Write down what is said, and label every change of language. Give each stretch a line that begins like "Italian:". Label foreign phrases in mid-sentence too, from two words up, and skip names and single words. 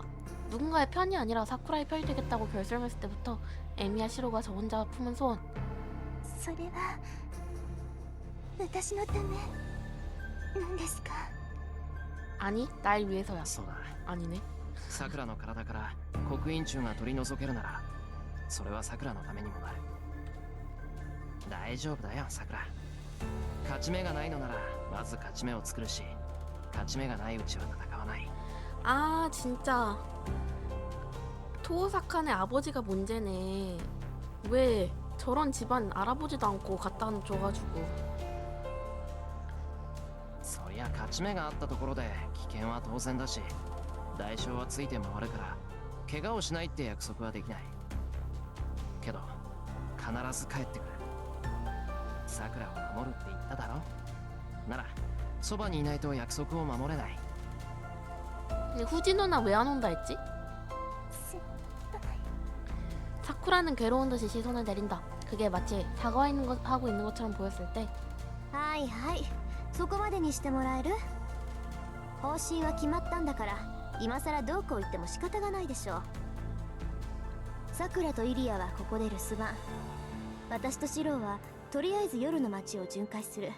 Korean: 누군가의 편이 아니라 사쿠라의 편이 되겠다고 결심했을 때부터 에미야 시로가 저 혼자 품은 소원.
Japanese: それは私のためなんですか。
Korean: 아니, 날 위해서야.
Japanese: そうだ、
Korean: 아니네.
Japanese: さくらの体から刻印虫が取り除けるならそれはさくらのためにもなる。大丈夫だよさくら。勝ち目がないのならまず勝ち目を作るし、勝ち目がないうちは戦わない。
Korean: 아, 진짜 토오사칸의 아버지가 문제네. 왜 저런 집안 알아보지도 않고 갖다 줘가지고.
Japanese: そりゃ勝ち目があったところで危険は当然だし、代償はついて回るから怪我をしないって約束はできないけど、必ず帰ってくる。さくらを守るって言っただろ。ならそばにいないと約束を守れない。
Korean: 근데 후지 누나 왜 안 온다 했지?
Japanese: 先
Korean: 사쿠라는 괴로운 듯이 시선을 내린다. 그게 마치 하고 있는 것처럼 보였을 때
Japanese: はいはい、そこまでにしてもらえる。方針は決まったんだから、今さらどうこう言っても仕方がないでしょう。さくらとイリアはここで留守番、私とシローはとりあえず夜の街を巡回する。